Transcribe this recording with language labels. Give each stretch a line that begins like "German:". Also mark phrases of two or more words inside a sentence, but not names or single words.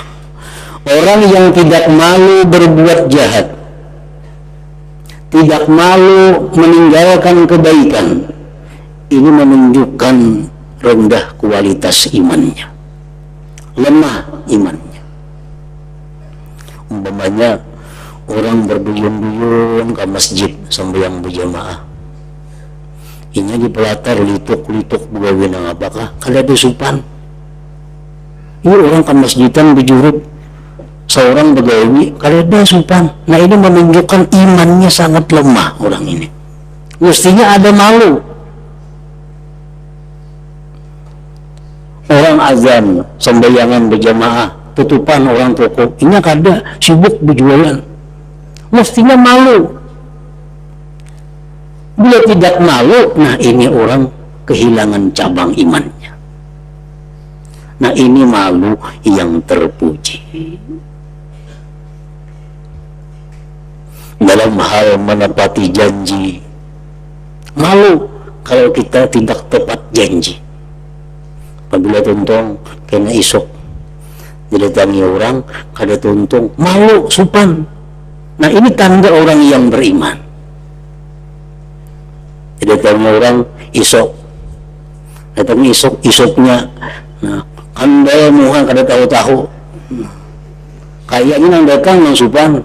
Indonesian: Orang yang tidak malu berbuat jahat, tidak malu meninggalkan kebaikan, ini menunjukkan rendah kualitas imannya, lemah imannya. Umpamanya orang berduyun-duyun ke masjid sembahyang berjamaah,
Banjar: ini di pelatar lituk-lituk begawe apakah kada ada supan. Ini orang ke masjidan bejurut seorang begawi kalau ada supan.
Indonesian: Nah, ini menunjukkan imannya sangat lemah orang ini. Mestinya ada malu. Orang azan sembayangan berjamaah,
Banjar: tutupan orang toko, ini kada sibuk
Indonesian: berjualan, mestinya malu. Bila tidak malu, nah ini orang kehilangan cabang imannya. Nah, ini malu yang terpuji. Dalam hal menepati janji, malu kalau kita tidak tepat janji.
Banjar: Apabila tuntung kena isok didatangi orang kada tuntung, malu supan.
Indonesian: Nah, ini tanda orang yang beriman. Didatangi orang isok, datang isoknya,
Banjar: nah kandai muha kada tahu-tahu, kayaknya nang datang nang supan.